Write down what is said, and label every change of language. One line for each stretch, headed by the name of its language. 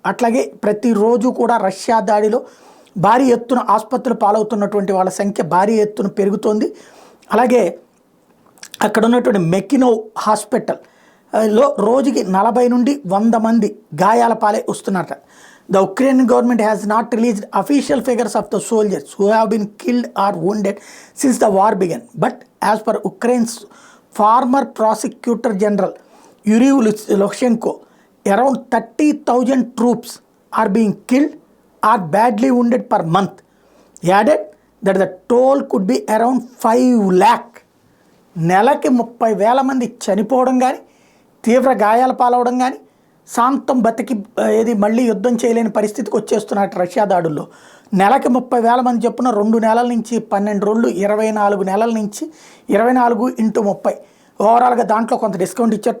Telugu: అట్లాగే ప్రతిరోజు కూడా రష్యా దాడిలో భారీ ఎత్తున ఆసుపత్రులు పాలవుతున్నటువంటి వాళ్ళ సంఖ్య భారీ ఎత్తున పెరుగుతోంది. అలాగే అక్కడ ఉన్నటువంటి మెకినో హాస్పిటల్లో రోజుకి 40 నుండి 100 మంది గాయాల పాలై వస్తున్నారట.
English: The Ukrainian government has not released official figures of the soldiers who have been killed or wounded since the war began. But as per Ukraine's former prosecutor general Yuri Lutsenko, around 30,000 troops are being killed or badly wounded per month. He added that the toll could be around 5 lakh.
Telugu: నెలకి 30,000 మంది చనిపోవడం కానీ, తీవ్ర గాయాల పాలవడం కానీ, శాంతం బతికి ఏది మళ్ళీ యుద్ధం చేయలేని పరిస్థితికి వచ్చేస్తున్నట్టు రష్యా దాడుల్లో. నెలకి 30,000 మంది చొప్పున 2 నెలల నుంచి 12 రోజులు, 24 నెలల నుంచి 24 × 30 ఓవరాల్గా దాంట్లో కొంత డిస్కౌంట్ ఇచ్చారు.